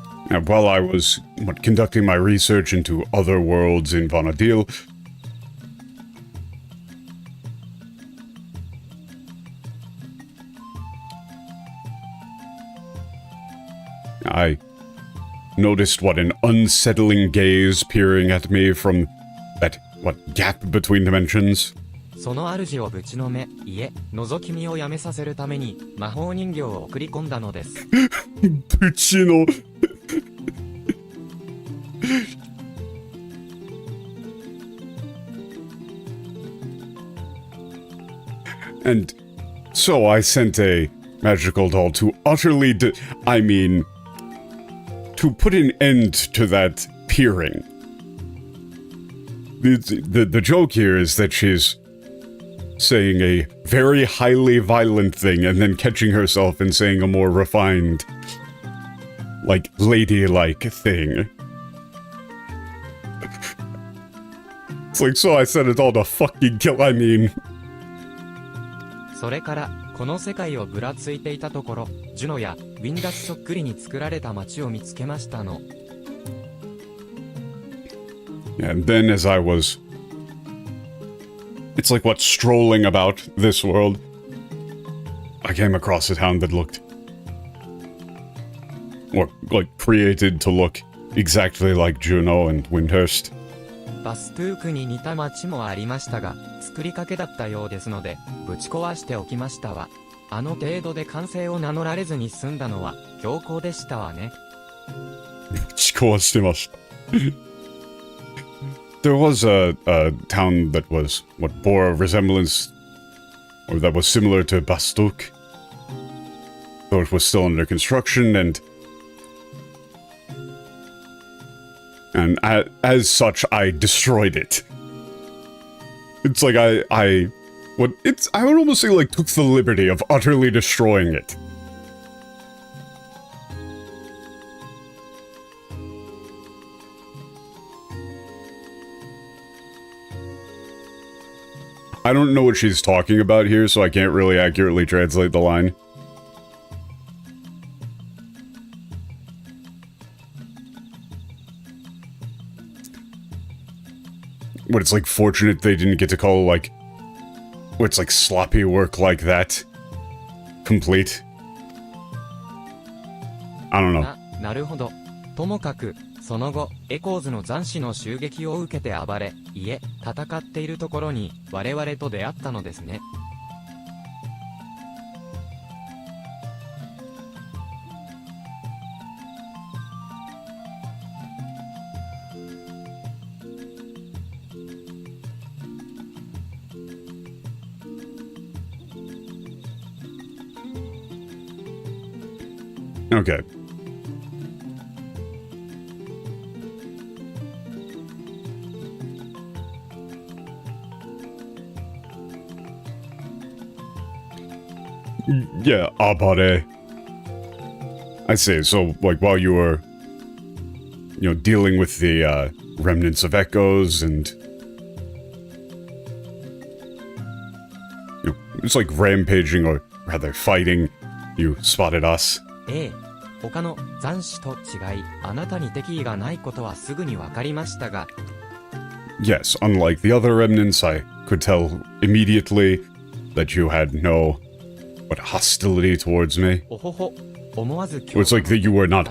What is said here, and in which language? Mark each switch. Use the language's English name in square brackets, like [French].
[English] Now, while I was conducting my research into other worlds in Vanadil, I noticed an unsettling gaze peering at me from that, gap between dimensions. [Japanese] その主をぶちのめ、いえ、覗き見をやめさせるために魔法人形を送り込んだのです。ぶちの... [English] And so I sent a magical doll to utterly to put an end to that peering. The joke here is that she's saying a very highly violent thing and then catching herself and saying a more refined, like, ladylike thing. It's like, so I said it all to fucking kill, I mean. [Japanese] それからこの世界をぶらついていたところ、ジュノやウィンダスそっくりに作られた街を見つけましたの。 [English] And then as I was... It's like, strolling about this world, I came across a town that looked... Or, like, created to look exactly like Juno and Windhurst. [Japanese] バストゥークに似た街もありましたが、作りかけだったようですので、ぶち壊しておきましたわ。あの程度で完成を名乗られずに済んだのは強行でしたわね。ぶち壊してました。 [English] There was a town that was, bore a resemblance, or that was similar to Bastuk, though it was still under construction, and as such, I destroyed it. It's like I would almost say, like, took the liberty of utterly destroying it. I don't know what she's talking about here, so I can't really accurately translate the line. What, it's like fortunate they didn't get to call, like... What's like sloppy work like that complete? I don't know. [Japanese] なるほど。ともかく、その後、エコーズの残滓の襲撃を受けて暴れ、いえ、戦っているところに、我々と出会ったのですね。 [English] Okay. Yeah, Abare. I see, so, like, while you were, dealing with the, remnants of echoes and, it's like rampaging, or rather fighting. You spotted us. [Japanese] ええ。他の残滓と違い、あなたに敵意がないことはすぐにわかりましたが。 [English] Yes, unlike the other remnants, I could tell immediately that you had no, hostility towards me. [Japanese] おほほ。思わず [English] It's like that you were not